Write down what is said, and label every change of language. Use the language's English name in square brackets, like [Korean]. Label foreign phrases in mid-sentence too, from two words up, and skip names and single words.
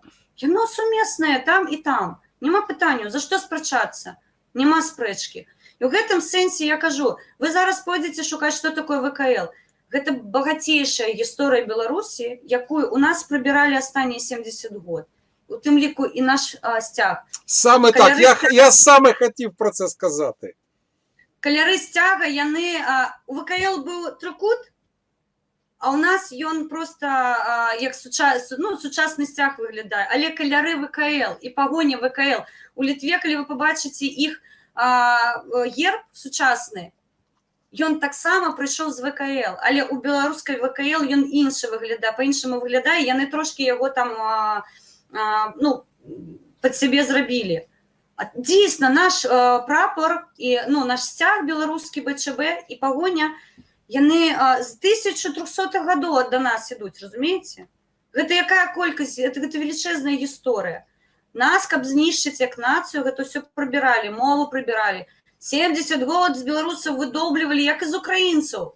[Belarusian] Яно сумеснае там і там. Няма пытанняў, за што спрачацца? Няма спрэчкі. І ў гэтым сэнсе я кажу, вы зараз пойдзеце шукаць, што такое ВКЛ. Гэта багацейшая гісторыя Беларусі, якую у нас прыбіралі астатнія 70 год. У тым ліку і наш сцяг. [Ukrainian] Саме так, я саме хотів про це сказати. [Belarusian] Каляри сцяга, яны... У ВКЛ быў трыкут, а ў нас ён просто як сучасны сцяг выглядае. Але каляры ВКЛ і пагоня ВКЛ. У Літве, калі вы пабачыце іх герб сучасны, ён таксама прыйшоў з ВКЛ, але ў беларускай ВКЛ ён іншы выглядае, па-іншаму выглядае, яны трошкі яго там пад сябе зрабілі. [Ukrainian] Дійсно, наш прапор [Belarusian] і наш сцяг беларускі БЧБ і пагоня, яны з 1300-х гадоў да нас ідуць, разумееце? Гэта якая колькасць, гэта велічэзная гісторыя. Нас, каб знішчыць як нацыю, гэта ўсё прыбіралі, мову прыбіралі. 70 год з беларусаў выдоблівалі, як і з украінцаў.